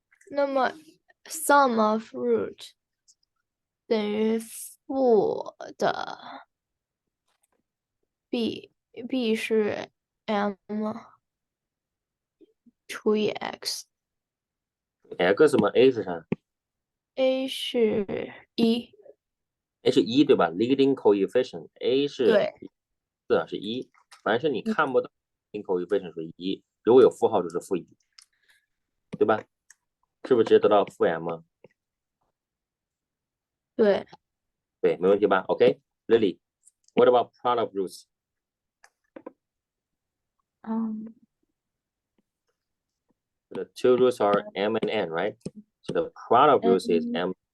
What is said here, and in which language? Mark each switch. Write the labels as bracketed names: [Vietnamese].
[Chinese] 那么 sum of root 等于负的 b 是 m 除以 x， x 什么 a 是啥 a 是1，？a 是1对吧 ？Leading coefficient a 是对，是1，凡是你看不到 leading coefficient 是1，如果有负号就是负1，对吧？是不是直接得到负 m？对，对，没问题吧 [English] ？OK，Lily，what about product of roots？ The two roots are m and n, right? So the product of roots is m